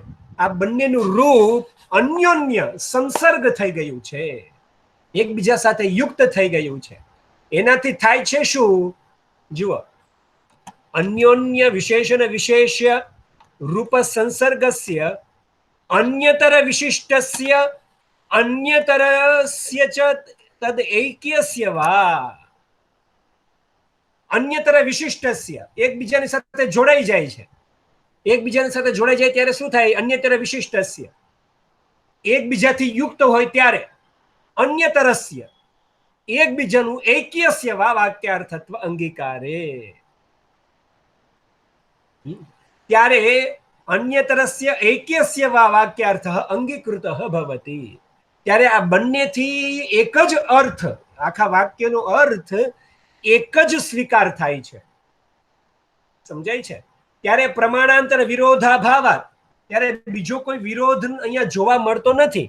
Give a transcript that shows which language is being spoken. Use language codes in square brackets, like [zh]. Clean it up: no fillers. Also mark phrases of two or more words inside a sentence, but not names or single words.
[gu] આ બંનેનું રૂપ અન્યોન્ય સંસર્ગ થઈ ગયું છે, એકબીજા સાથે યુક્ત થઈ ગયું છે. એનાથી થાય છે શું? જુઓ, [sa] અન્યોન્ય વિશેષણ વિશેષ્ય રૂપ સંસર્ગસ્ય અન્યતર વિશિષ્ટસ્ય અન્યતરસ્ય ચ તદ ऐक्यस्य वा. અન્યતર વિશિષ્ટસ્ય [gu] એકબીજાની સાથે જોડાઈ જાય છે. એકબીજાની સાથે જોડાઈ જાય ત્યારે શું થાય? [sa] અન્યતર વિશિષ્ટસ્ય. [gu] એકબીજાથી યુક્ત હોય ત્યારે અન્યતરસ્ય એકબીજાનું [sa] ऐक्यस्य वा વાક્યાર્થત્વ અંગીકારે. ત્યારે અન્યતરસ્ય ऐक्यस्य वा વાક્યાર્થ અંગીકૃતઃ ભવતિ. [gu] ત્યારે આ બંનેથી એક જ અર્થ, આખા વાક્યનો અર્થ એક જ સ્વીકાર થાય છે. સમજાય છે? ત્યારે [sa] પ્રમાણાંતર વિરોધાભાવાત, [gu] ત્યારે બીજો કોઈ વિરોધ અહીંયા જોવા મળતો નથી.